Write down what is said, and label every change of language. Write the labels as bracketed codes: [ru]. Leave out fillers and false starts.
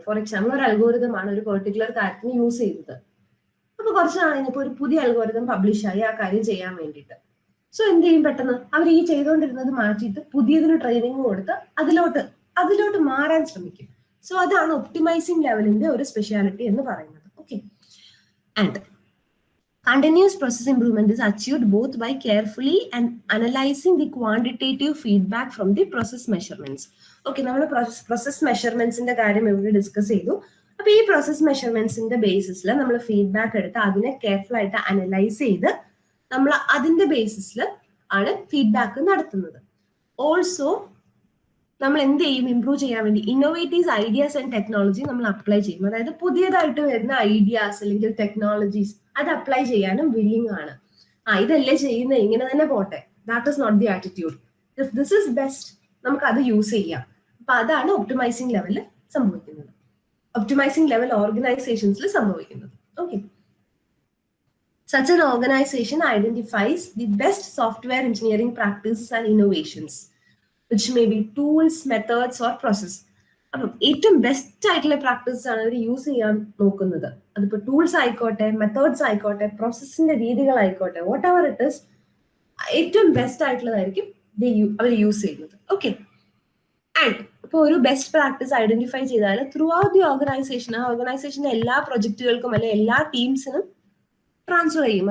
[ml] For example ഒരു algorithm ആണ് ഒരു പെർട്ടിക്കുലർ കാര്യത്തിന് യൂസ് ചെയ്തത്. അപ്പൊ കുറച്ച് നാൾ കഴിഞ്ഞപ്പോൾ ഒരു പുതിയ അൽഗോരിതം പബ്ലിഷ് ആയി ആ കാര്യം ചെയ്യാൻ വേണ്ടിയിട്ട്. സോ എന്ത് ചെയ്യും, പെട്ടെന്ന് അവർ ഈ ചെയ്തുകൊണ്ടിരുന്നത് മാറ്റിയിട്ട് പുതിയതിന് ട്രെയിനിങ് കൊടുത്ത് അതിലോട്ട് മാറാൻ ശ്രമിക്കും. സോ അതാണ് ഒപ്റ്റിമൈസിങ് ലെവലിന്റെ ഒരു സ്പെഷ്യാലിറ്റി എന്ന് പറയുന്നത്. [en] Okay, and continuous process improvement is achieved both by carefully and analyzing the quantitative feedback from the process measurements. [ml] Okay, നമ്മൾ പ്രോസസ് മെഷർമെന്റ്സിന്റെ കാര്യം ഇവിടെ ഡിസ്കസ് ചെയ്തു. അപ്പൊ ഈ പ്രോസസ് മെഷർമെന്റ്സിന്റെ ബേസിസിൽ നമ്മൾ ഫീഡ്ബാക്ക് എടുത്ത് അതിനെ കെയർഫുൾ ആയിട്ട് അനലൈസ് ചെയ്ത് നമ്മൾ അതിന്റെ ബേസിസിൽ ആണ് ഫീഡ്ബാക്ക് നടത്തുന്നത്. ഓൾസോ നമ്മൾ എന്ത് ചെയ്യും, ഇംപ്രൂവ് ചെയ്യാൻ വേണ്ടി ഇന്നോവേറ്റീവ് ഐഡിയാസ് ആൻഡ് ടെക്നോളജി നമ്മൾ അപ്ലൈ ചെയ്യും. അതായത് പുതിയതായിട്ട് വരുന്ന ഐഡിയാസ് അല്ലെങ്കിൽ ടെക്നോളജീസ് അത് അപ്ലൈ ചെയ്യാനും വില്ലിങ് ആണ്. ഇതല്ലേ ചെയ്യുന്നത്, ഇങ്ങനെ തന്നെ പോട്ടെ, [en] That is not the attitude. If this is best [ml] നമുക്ക് അത് യൂസ് ചെയ്യാം. അപ്പൊ അതാണ് ഒപ്റ്റിമൈസിങ് ലെവലിൽ സംഭവിക്കുന്നത്, ഒപ്റ്റിമൈസിങ് ലെവൽ ഓർഗനൈസേഷൻസിൽ സംഭവിക്കുന്നത്. [en] Okay, such an organization identifies the best software engineering practices and innovations which may be tools, methods or process. [ml] അപ്പം ഏറ്റവും ബെസ്റ്റ് ആയിട്ടുള്ള പ്രാക്ടീസ് ആണ് അവർ യൂസ് ചെയ്യാൻ നോക്കുന്നത്. അതിപ്പോ ടൂൾസ് ആയിക്കോട്ടെ, മെത്തേഡ്സ് ആയിക്കോട്ടെ, പ്രോസസ്സിന്റെ രീതികളായിക്കോട്ടെ, [en] whatever it is, [ml] ഏറ്റവും ബെസ്റ്റ് ആയിട്ടുള്ളതായിരിക്കും അവർ യൂസ് ചെയ്യുന്നത്. ഓക്കെ, ആൻഡ് ഇപ്പൊ ഒരു ബെസ്റ്റ് പ്രാക്ടീസ് ഐഡന്റിഫൈ ചെയ്താൽ ത്രൂ ഔട്ട് ദി ഓർഗനൈസേഷൻ, ആ ഓർഗനൈസേഷന്റെ എല്ലാ പ്രൊജക്ടുകൾക്കും അല്ലെങ്കിൽ എല്ലാ ടീംസിനും ട്രാൻസ്ഫർ ചെയ്യും.